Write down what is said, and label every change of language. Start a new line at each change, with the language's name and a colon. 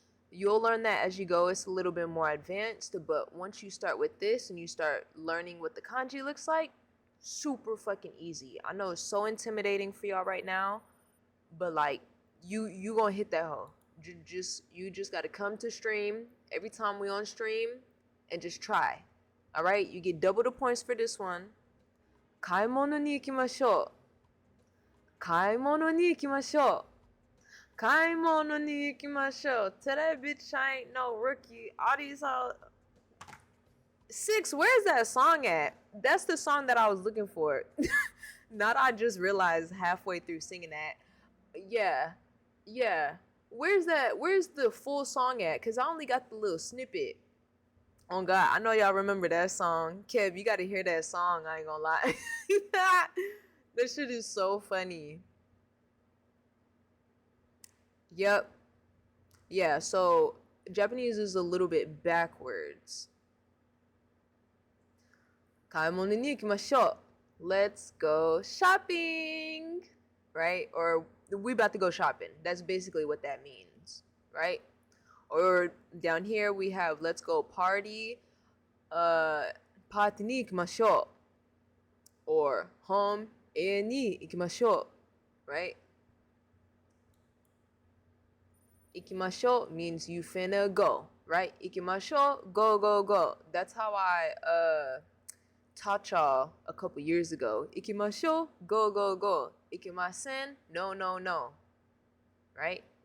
English: You'll learn that as you go. It's a little bit more advanced, but once you start with this and you start learning what the kanji looks like, super fucking easy. I know it's so intimidating for y'all right now, but like you gonna hit that hoe. You just gotta come to stream every time we on stream and just try. All right, you get double the points for this one.
Japanese: 買い物に行きましょう。買い物に行きましょう。買い物に行きましょう.
English: Today, bitch, I ain't no rookie. All these hoes. 6, where's that song at? That's the song that I was looking for. Not I just realized halfway through singing that. Yeah. Where's that? Where's the full song at? Because I only got the little snippet. Oh, God. I know y'all remember that song. Kev, you got to hear that song. I ain't gonna lie. That shit is so funny. Yep. Yeah, so Japanese is a little bit backwards.
Japanese: 買い物に行きましょう.
English: Let's go shopping. Right? Or we about to go shopping. That's basically what that means. Right? Or down here we have let's go party.
Japanese: パーティーに行きましょう.
English: Or home
Japanese: 家に行きましょう.
English: Right? 行きましょう means you finna go, right? 行きましょう go, go, go. That's how I taught y'all a couple years ago. 行きましょう go, go, go. 行きません no, no, no. Right?